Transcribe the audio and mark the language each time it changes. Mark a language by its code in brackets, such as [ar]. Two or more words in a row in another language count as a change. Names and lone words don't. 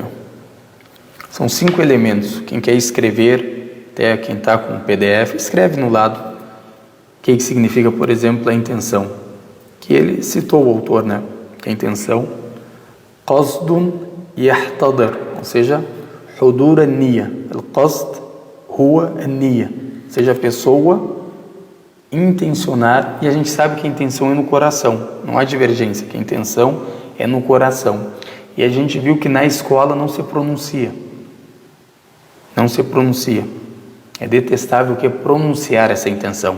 [pt] São 5 elementos. Quem quer escrever, até quem está com o PDF, escreve no lado. O que significa, por exemplo, a intenção. Que ele citou o autor, né? Que a intenção, [ar] قصدٌ يحتضر, [pt] ou seja, [ar] حضور النية. القصد هو النية, [pt] ou seja, a pessoa intencionar, e a gente sabe que a intenção é no coração, não há divergência, que a intenção é no coração. E a gente viu que na escola não se pronuncia. Não se pronuncia. É detestável que pronunciar essa intenção.